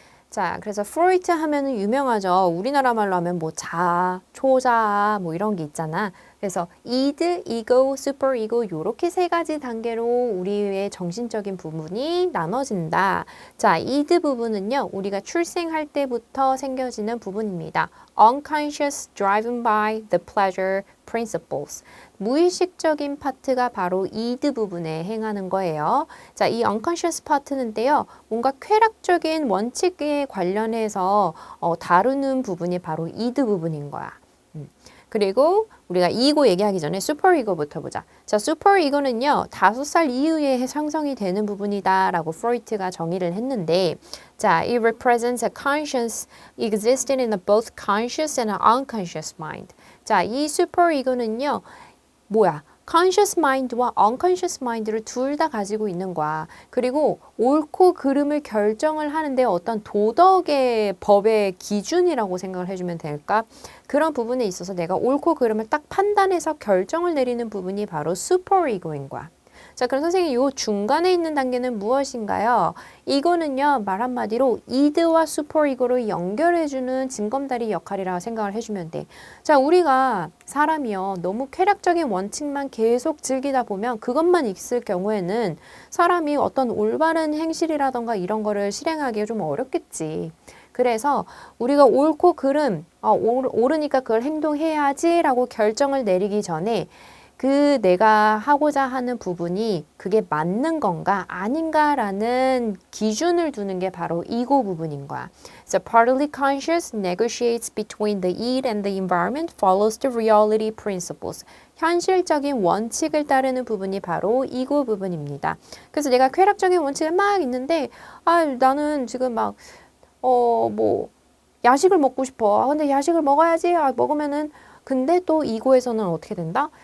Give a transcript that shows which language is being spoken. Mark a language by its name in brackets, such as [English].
[Korean] 자, 그래서 프로이트 하면은 유명하죠. 우리나라 말로 하면 뭐 자아, 초자아 뭐 이런 게 있잖아. 그래서 id, ego, super ego 요렇게 세 가지 단계로 우리의 정신적인 부분이 나눠진다. 자, id 부분은요. 우리가 출생할 때부터 생겨지는 부분입니다. [English] unconscious driven by the pleasure principles. [Korean] 무의식적인 파트가 바로 id 부분에 행하는 거예요. 자, 이 unconscious 파트는데요. 뭔가 쾌락적인 원칙에 관련해서 다루는 부분이 바로 id 부분인 거야. 그리고 우리가 이고 얘기하기 전에 슈퍼 이고부터 보자. 자, 슈퍼 이고는요. 5살 이후에 형성이 되는 부분이다라고 프로이트가 정의를 했는데 자, [English] it represents a conscience existing in a both conscious and unconscious mind. [Korean] 자, 이 슈퍼 이고는요. 뭐야? conscious mind와 unconscious mind를 둘 다 가지고 있는 거야. 그리고 옳고 그름을 결정을 하는데 어떤 도덕의 법의 기준이라고 생각을 해주면 될까? 그런 부분에 있어서 내가 옳고 그름을 딱 판단해서 결정을 내리는 부분이 바로 슈퍼이고인 거야. 자, 그럼 선생님 이 중간에 있는 단계는 무엇인가요? 이거는요, 말 한마디로 id와 슈퍼이고를 연결해주는 징검다리 역할이라고 생각을 해주면 돼. 자, 우리가 사람이요, 너무 쾌락적인 원칙만 계속 즐기다 보면 그것만 있을 경우에는 사람이 어떤 올바른 행실이라던가 이런 거를 실행하기 좀 어렵겠지. 그래서 우리가 옳고 그름, 옳으니까 그걸 행동해야지라고 결정을 내리기 전에 그 내가 하고자 하는 부분이 그게 맞는 건가 아닌가라는 기준을 두는 게 바로 이고 부분인 거야. [English] So partly conscious negotiates between the id and the environment, follows the reality principles. [Korean] 현실적인 원칙을 따르는 부분이 바로 이고 부분입니다. 그래서 내가 쾌락적인 원칙을 막 있는데 나는 지금 막 야식을 먹고 싶어. 근데 야식을 먹어야지. 먹으면은 근데 또 이고에서는 어떻게 된다?